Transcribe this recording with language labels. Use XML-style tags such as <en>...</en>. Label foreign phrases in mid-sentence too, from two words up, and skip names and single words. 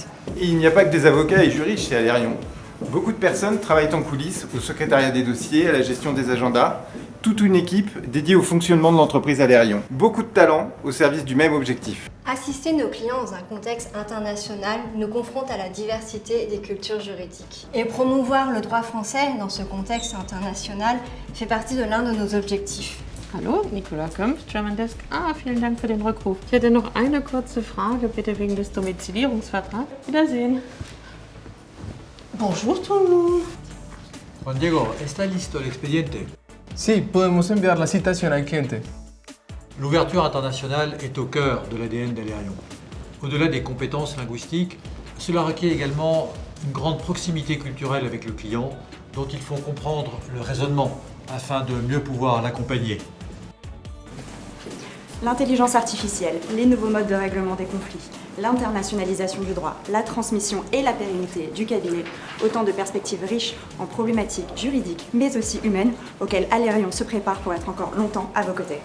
<fr>Et il n'y a pas que des avocats et juristes chez Alérion. Beaucoup de personnes travaillent en coulisses, au secrétariat des dossiers, à la gestion des agendas, toute une équipe dédiée au fonctionnement de l'entreprise Alérion. Beaucoup de talents au service du même objectif. Assister nos clients dans un contexte international nous confronte à la diversité des cultures juridiques. Et promouvoir le droit français dans ce contexte international fait partie de l'un de nos objectifs.</fr> <de>Hallo, Nicola Kömpf,</de> <en>German Desk.</en> <de>Vielen Dank für den Rückruf. Ich hätte noch eine kurze Frage, bitte wegen des Domizilierungsvertrags. Wiedersehen.</de> <fr>Bonjour tout le monde.</fr> <es>Juan Diego, ¿está listo el expediente? Sí, podemos enviar la citación al cliente.</es> <fr>L'ouverture internationale est au cœur de l'ADN d'Alérion. Au-delà des compétences linguistiques, cela requiert également une grande proximité culturelle avec le client, dont il faut comprendre le raisonnement afin de mieux pouvoir l'accompagner. L'intelligence artificielle, les nouveaux modes de règlement des conflits, l'internationalisation du droit, la transmission et la pérennité du cabinet, autant de perspectives riches en problématiques juridiques mais aussi humaines auxquelles Alérion se prépare pour être encore longtemps à vos côtés.</fr>